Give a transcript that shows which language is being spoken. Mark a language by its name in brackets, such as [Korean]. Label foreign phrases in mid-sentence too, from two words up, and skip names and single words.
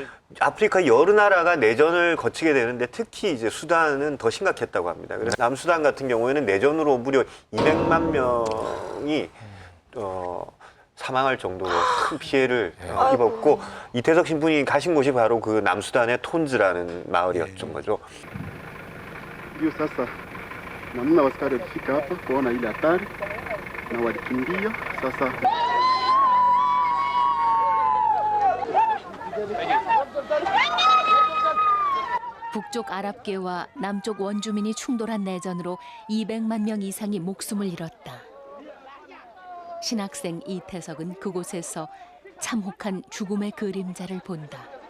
[Korean] 아프리카 여러 나라가 내전을 거치게 되는데 특히 이제 수단은 더 심각했다고 합니다. 그래서 남수단 같은 경우에는 내전으로 무려 200만 명이 사망할 정도로 큰 피해를 입었고 이태석 신부님이 가신 곳이 바로 그 남수단의 톤즈라는 마을이었던 거죠. [Swahili] Ndio sasa namna askari walifika hapa kuona ile hatari na walikimbia. Sasa [Korean] 북쪽 아랍계와 남쪽 원주민이 충돌한 내전으로 200만 명 이상이 목숨을 잃었다. 신학생 이태석은 그곳에서 참혹한 죽음의 그림자를 본다.